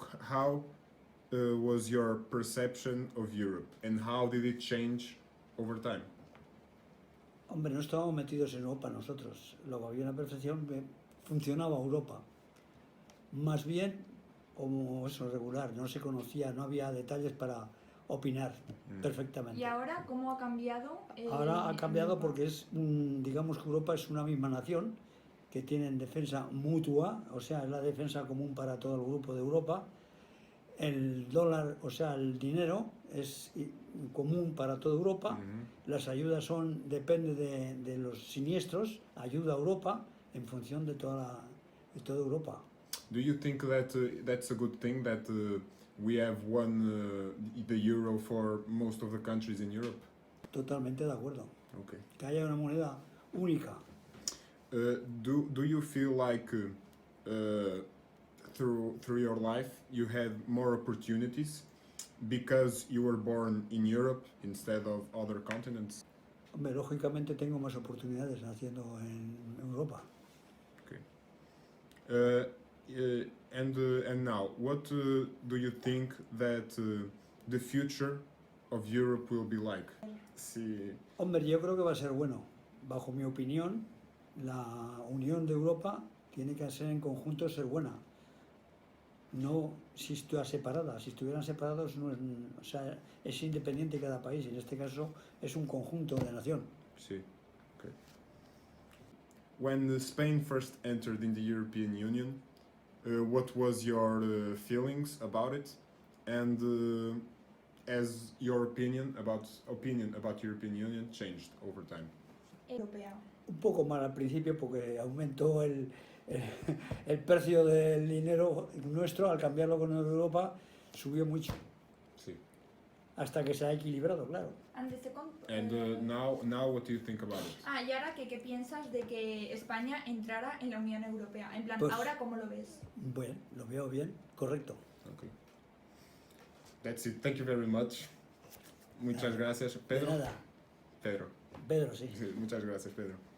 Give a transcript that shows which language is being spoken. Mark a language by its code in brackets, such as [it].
[en] how was your perception of Europe and how did it change over time? [es] Hombre, no estábamos metidos en Europa nosotros. Luego había una percepción que funcionaba Europa. Más bien como eso, regular, no se conocía, no había detalles para opinar perfectamente. ¿y ahora cómo ha cambiado? Ahora ha cambiado porque es, digamos que Europa es una misma nación que tienen defensa mutua, o sea, es la defensa común para todo el grupo de Europa. El dólar, o sea, el dinero es común para toda Europa. Las ayudas depende de los siniestros, ayuda a Europa en función de toda Europa. [en] Do you think that that's a good thing that we have the euro for most of the countries in Europe? [es] Totalmente de acuerdo. [en] Okay. [es] Que haya una moneda única. [en] Do you feel like through your life you had more opportunities because you were born in Europe instead of other continents? [es] Hombre, lógicamente tengo más oportunidades naciendo en Europa. [en] Okay. And now, what do you think that the future of Europe will be like? [es] Sí. Hombre, yo creo que va a ser bueno. Bajo mi opinión, la unión de Europa tiene que ser en conjunto ser buena. No si estuviera separada. Si estuvieran separados, no es, o sea, es independiente cada país. En este caso, es un conjunto de nación. Sí. Okay. [en] When Spain first entered in the European Union, what was your feelings about it, and as your opinion about European Union changed over time? [es] Europea. Un poco mal al principio porque aumentó el precio del dinero nuestro al cambiarlo con Europa, subió mucho. Sí. Hasta que se ha equilibrado, claro. [en] And now what do you think about it? [es] Y ahora ¿qué piensas de que España entrara en la Unión Europea? En plan, Pues, ¿ahora cómo lo ves? Bueno, lo veo bien, correcto. [en] Okay. That's it. Thank you very much. Muchas gracias, Pedro. [es] De nada. Pedro. Pedro, sí. Sí, muchas gracias, Pedro.